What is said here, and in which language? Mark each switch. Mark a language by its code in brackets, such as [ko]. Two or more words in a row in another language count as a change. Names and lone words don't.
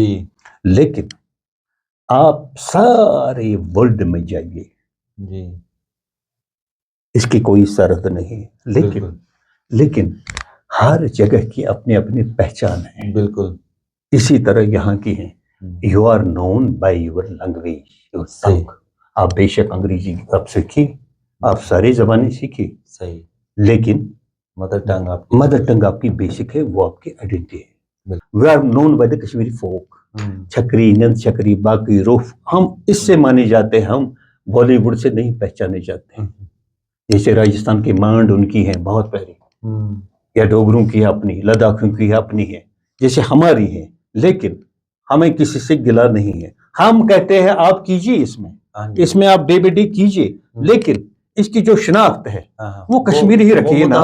[ur] لیکن آپ سارے ورلڈ میں جائیے، جی، اس کی کوئی سرحد نہیں. لیکن ہر جگہ کی اپنی اپنی پہچان ہے. بالکل. اسی طرح یہاں کی ہیں. [en] you are known by your language, your tongue. [ur] آپ بے شک انگریزی آپ سیکھیے، آپ ساری زبانیں سیکھیے، صحیح، لیکن [en] mother tongue [ur] آپ کی بیسک ہے، وہ آپ کی آئیڈینٹی ہے. [en] we are known by the Kashmiri folk. [ur] چھکری، نند چھکری، باقی روف، ہم اس سے مانے جاتے ہیں، ہم بالی ووڈ سے نہیں پہچانے جاتے ہیں. جیسے راجستھان کی مانڈ ان کی ہے بہت پیاری، یا ڈوگروں کی اپنی، لداخیوں کی اپنی ہے، جیسے ہماری ہے. لیکن ہمیں کسی سے گلا نہیں ہے. ہم کہتے ہیں آپ کیجئے، اس میں آپ [en] day by day [ur] کیجئے، لیکن اس کی جو شناخت ہے وہ کشمیری ہی رکھیے نا.